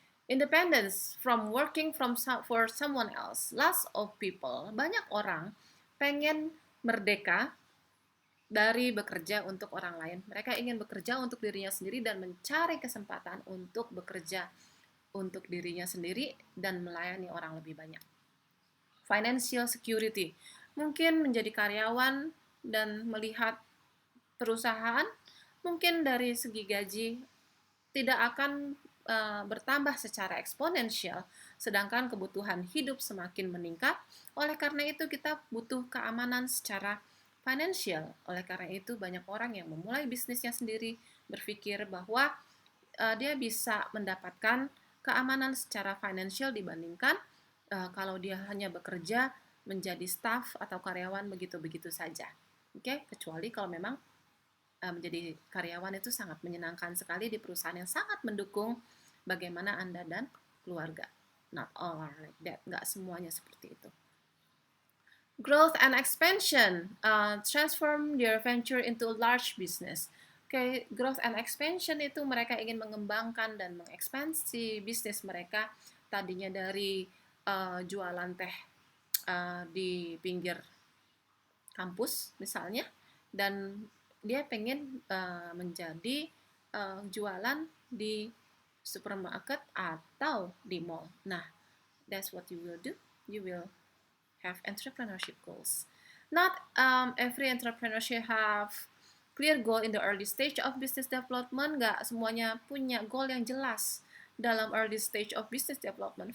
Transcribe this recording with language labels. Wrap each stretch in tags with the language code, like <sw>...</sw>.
<en>Independence from working for someone else. Lots of people,</en> <id>banyak orang pengen merdeka dari bekerja untuk orang lain. Mereka ingin bekerja untuk dirinya sendiri dan mencari kesempatan untuk bekerja untuk dirinya sendiri dan melayani orang lebih banyak.</id> <en>Financial security.</en> <id>Mungkin menjadi karyawan dan melihat perusahaan, mungkin dari segi gaji tidak akan bertambah secara eksponensial, sedangkan kebutuhan hidup semakin meningkat. Oleh karena itu kita butuh keamanan secara finansial. Oleh karena itu banyak orang yang memulai bisnisnya sendiri berpikir bahwa dia bisa mendapatkan keamanan secara financial dibandingkan kalau dia hanya bekerja menjadi staff atau karyawan begitu-begitu saja. Oke, kecuali kalau memang menjadi karyawan itu sangat menyenangkan sekali di perusahaan yang sangat mendukung bagaimana Anda dan keluarga.</id> <en>Not all are like that,</en> <id>nggak semuanya seperti itu.</id> <en>Growth and expansion, transform their venture into a large business.</en> <id>Okay, growth and expansion itu mereka ingin mengembangkan dan mengekspansi bisnis mereka tadinya dari jualan teh di pinggir kampus misalnya, dan dia pengen menjadi jualan di supermarket atau di mall.</id> <en>Nah, that's what you will do. You will have entrepreneurship goals. Not every entrepreneur should have clear goal in the early stage of business development.</en> <id>Nggak semuanya punya goal yang jelas dalam</id> <en>early stage of business development.</en>